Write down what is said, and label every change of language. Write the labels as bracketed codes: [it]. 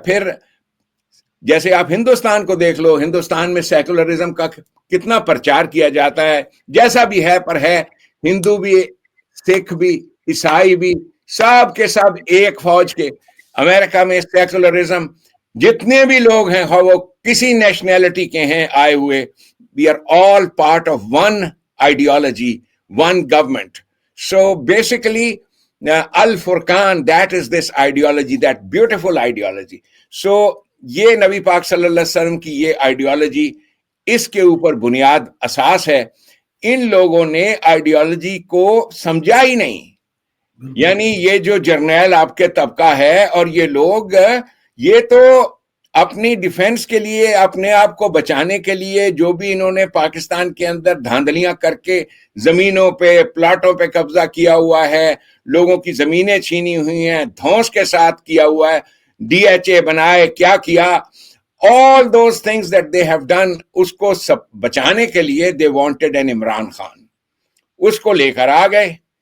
[ur] پھر جیسے آپ ہندوستان کو دیکھ لو، ہندوستان میں سیکولرزم کا کتنا پرچار کیا جاتا ہے، جیسا بھی ہے پر ہے، ہندو بھی، سکھ بھی، عیسائی بھی، سب کے سب ایک فوج کے. امریکہ میں سیکولرزم، جتنے بھی لوگ ہیں وہ کسی نیشنلٹی کے ہیں آئے ہوئے، [en] we are all part of one ideology, one government. So basically Al-Furqan, that is this ideology, that beautiful ideology. [ur] So یہ نبی پاک صلی اللہ علیہ وسلم کی یہ آئیڈیالوجی، اس کے اوپر بنیاد اساس ہے. ان لوگوں نے آئیڈیالوجی کو سمجھا ہی نہیں. یعنی یہ جو جرنیل آپ کے طبقہ ہے اور یہ لوگ، یہ تو اپنی ڈیفنس کے لیے، اپنے آپ کو بچانے کے لیے جو بھی انہوں نے پاکستان کے اندر دھاندلیاں کر کے زمینوں پہ، پلاٹوں پہ قبضہ کیا ہوا ہے، لوگوں کی زمینیں چھینی ہوئی ہیں، دھونس کے ساتھ کیا ہوا ہے، ڈی ایچ اے بنائے، کیا کیا، [en] all those things that they have done، [ur] اس کو سب بچانے کے لیے [en] they wanted an [ur] Imran Khan, اس کو لے کر آ گئے.